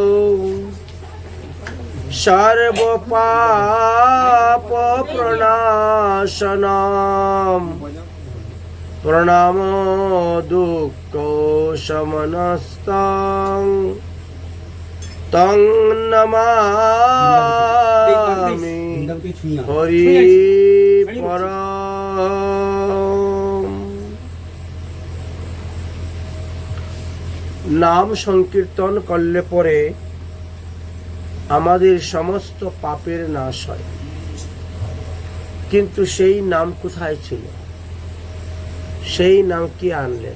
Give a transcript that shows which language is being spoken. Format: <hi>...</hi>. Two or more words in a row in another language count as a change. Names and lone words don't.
<sa>सर्वपाप प्रणाशनम् प्रणाम दुःख शमनस्तं तं नमामि हरि परम।</sa> <bn>নাম সংকীর্তন করলে পরে আমাদের সমস্ত পাপের নাশ হয়, কিন্তু সেই নাম কোথায় ছিল? সেই নাম কি আনলেন?</bn>